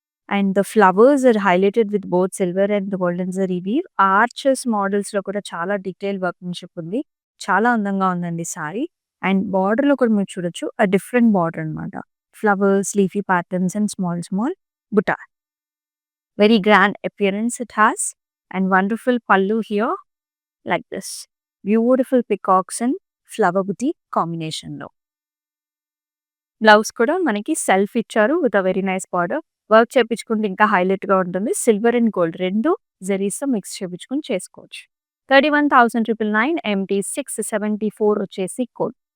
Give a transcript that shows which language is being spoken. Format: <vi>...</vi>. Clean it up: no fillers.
<en>And the flowers are highlighted with both silver and golden zari weave.</en> <te>Arches మోడల్స్‌లో కూడా చాలా detail workmanship ఉంది. చాలా అందంగా ఉందండి సారీ. అండ్ బార్డర్‌లో కూడా మీరు చూడొచ్చు డిఫరెంట్ బార్డర్ అనమాట. Flowers, leafy patterns and small small బుట్ట.</te> <en>Very grand appearance it has, and wonderful pallu here like this. Beautiful peacocks and flower booty combination</en> <te>లో. బ్లౌజ్ కూడా మనకి సెల్ఫ్ ఇచ్చారు with a very nice border. Work చేపించుకుంటే ఇంకా హైలైట్‌గా ఉంటుంది. Silver and gold 2 జరీస్‌తో mix చేపించుకొని చేసుకోవచ్చు. 31,999 MT674 వచ్చేసి కోడ్.</te>